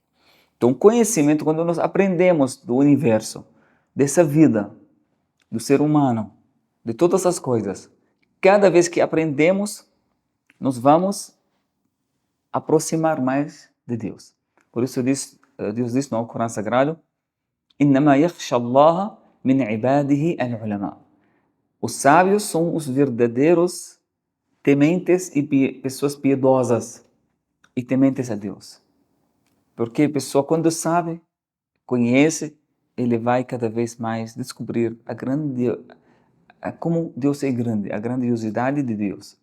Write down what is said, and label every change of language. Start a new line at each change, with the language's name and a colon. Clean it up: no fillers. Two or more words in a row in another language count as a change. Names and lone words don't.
Portuguese: Então, conhecimento, quando nós aprendemos do universo, dessa vida, do ser humano, de todas as coisas, cada vez que aprendemos, nós vamos aproximar mais de Deus. Por isso Deus diz no Corão Sagrado,
Arabic: إنما يخشى الله من عباده العلماء.
Portuguese: Os sábios são os verdadeiros tementes e pessoas piedosas e tementes a Deus. Porque a pessoa, quando sabe, conhece, ele vai cada vez mais descobrir como Deus é grande, a grandiosidade de Deus.